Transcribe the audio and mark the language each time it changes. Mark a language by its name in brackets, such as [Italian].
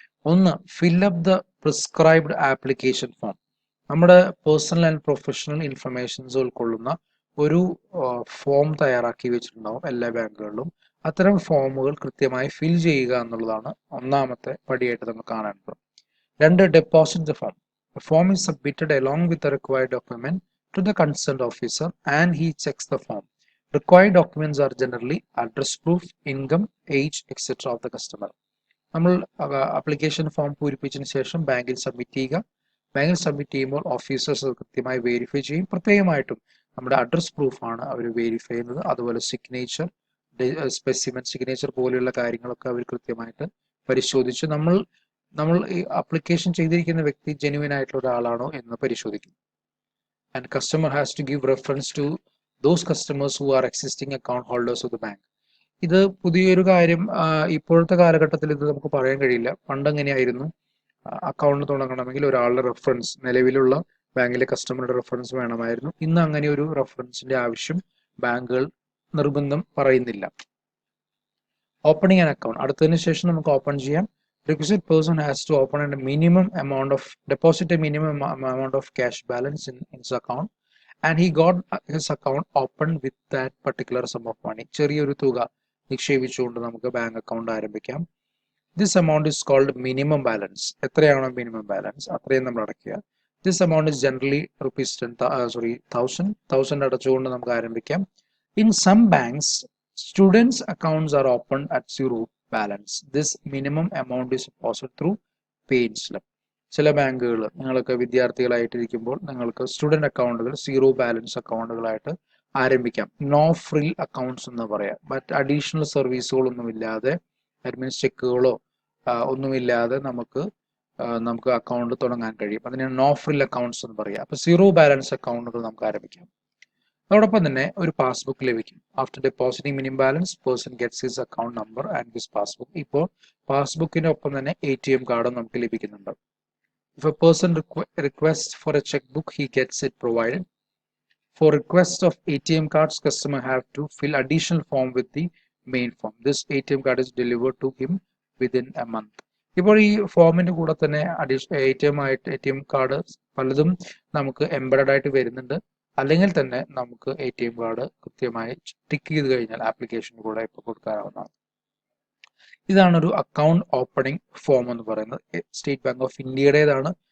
[English] ഒന്ന്, fill up the prescribed application form. [Malayalam] നമ്മുടെ personal and professional informations ഉൾക്കൊള്ളുന്ന ഒരു ഫോം തയ്യാറാക്കി വെച്ചിട്ടുണ്ടാവും എല്ലാ ബാങ്കുകളിലും. അത്തരം ഫോമുകൾ കൃത്യമായി ഫിൽ ചെയ്യുക എന്നുള്ളതാണ് ഒന്നാമത്തെ പടിയായിട്ട് നമുക്ക് കാണേണ്ടത്. [English] രണ്ട്, deposit the form. The form is submitted along with the required document to the concerned officer and he checks the form. Required documents are generally address proof, income, age, etc. of the customer. [Malayalam] നമ്മൾ application form പൂരിപ്പിച്ചതിന് ശേഷം ബാങ്കിൽ submit ചെയ്യുക. ബാങ്കിൽ submit ചെയ്യുമ്പോൾ officers കൃത്യമായി verify ചെയ്യും. പ്രത്യേകമായിട്ടും നമ്മുടെ address പ്രൂഫാണ് അവർ verify ചെയ്യുന്നത്. അതുപോലെ സിഗ്നേച്ചർ, സ്പെസിമെൻ സിഗ്നേച്ചർ പോലെയുള്ള കാര്യങ്ങളൊക്കെ അവർ കൃത്യമായിട്ട് പരിശോധിച്ച് നമ്മൾ ഈ ആപ്ലിക്കേഷൻ ചെയ്തിരിക്കുന്ന വ്യക്തി ജെന്യുവൻ ആയിട്ടുള്ള ഒരാളാണോ എന്ന് പരിശോധിക്കും. [English] And customer has to give reference to those customers who are existing account holders of the bank. [Malayalam] ഇത് പുതിയൊരു കാര്യം, ഇപ്പോഴത്തെ കാലഘട്ടത്തിൽ ഇത് നമുക്ക് പറയാൻ കഴിയില്ല. പണ്ട് എങ്ങനെയായിരുന്നു, അക്കൗണ്ട് തുടങ്ങണമെങ്കിൽ ഒരാളുടെ റെഫറൻസ്, നിലവിലുള്ള ബാങ്കിലെ കസ്റ്റമറുടെ റെഫറൻസ് വേണമായിരുന്നു. ഇന്ന് അങ്ങനെ ഒരു റെഫറൻസിന്റെ ആവശ്യം ബാങ്കുകൾ നിർബന്ധം പറയുന്നില്ല. [English] opening an account, [Malayalam] അടുത്തതിന് ശേഷം നമുക്ക് ഓപ്പൺ ചെയ്യാം. [English] Requisite person has to open a minimum amount of deposit a minimum amount of cash balance in his account and he got his account opened with that particular sum of money. [Malayalam] ചെറിയൊരു തുക നിക്ഷേപിച്ചുകൊണ്ട് നമുക്ക് bank account ആരംഭിക്കാം. [English] This amount is called minimum balance. [Malayalam] എത്രയാണോ minimum balance അത്രയും നമ്മൾ അടയ്ക്കുക. [English] This amount is generally rupees 1000 [Malayalam] അടച്ചുകൊണ്ട് നമുക്ക് ആരംഭിക്കാം. [English] In some banks, students accounts are opened at zero balance. This minimum amount is deposited through pay slip. [Malayalam] ചില ബാങ്കുകൾ, നിങ്ങളൊക്കെ വിദ്യാർത്ഥികളായിട്ടിരിക്കുമ്പോൾ നിങ്ങൾക്ക് സ്റ്റുഡൻറ് അക്കൗണ്ടുകൾ സീറോ ബാലൻസ് അക്കൗണ്ടുകളായിട്ട് ആരംഭിക്കാം. നോ ഫ്രിൽ അക്കൗണ്ട്സ് എന്ന് പറയാം. മറ്റ് അഡീഷണൽ സർവീസുകളൊന്നുമില്ലാതെ, അഡ്മിൻസ് ചെക്കുകളോ ഒന്നുമില്ലാതെ നമുക്ക് അക്കൗണ്ട് തുടങ്ങാൻ കഴിയും. അതിനാണ് നോ ഫ്രിൽ അക്കൗണ്ട്സ് എന്ന് പറയുക. അപ്പോൾ സീറോ ബാലൻസ് അക്കൗണ്ടുകൾ നമുക്ക് ആരംഭിക്കാം. അതോടൊപ്പം തന്നെ ഒരു പാസ്ബുക്ക് ലഭിക്കും. [English] After depositing minimum balance person gets his account number and his passbook. [Malayalam] ഇപ്പോൾ പാസ്ബുക്കിന്റെ ഒപ്പം തന്നെ ATM കാർഡും നമുക്ക് ലഭിക്കുന്നുണ്ട്. [English] If a person request for a cheque book he gets it provided. For request of ATM cards customer have to fill additional form with the main form. This ATM card is delivered to him within a month. [Malayalam] ഇപ്പോൾ ഈ ഫോമിന്റെ കൂടെ തന്നെ ATM card പലതും നമുക്ക് embedded ആയിട്ട് വരുന്നുണ്ട്. അല്ലെങ്കിൽ തന്നെ നമുക്ക് ATM കാർഡ് കൃത്യമായി ടിക്ക് ചെയ്ത് കഴിഞ്ഞാൽ ആപ്ലിക്കേഷൻ കൂടെ ഇപ്പോൾ കൊടുക്കാവുന്നതാണ്. ഇതാണൊരു അക്കൗണ്ട് ഓപ്പണിംഗ് ഫോം എന്ന് പറയുന്നത്. State bank of ഇന്ത്യയുടേതാണ്.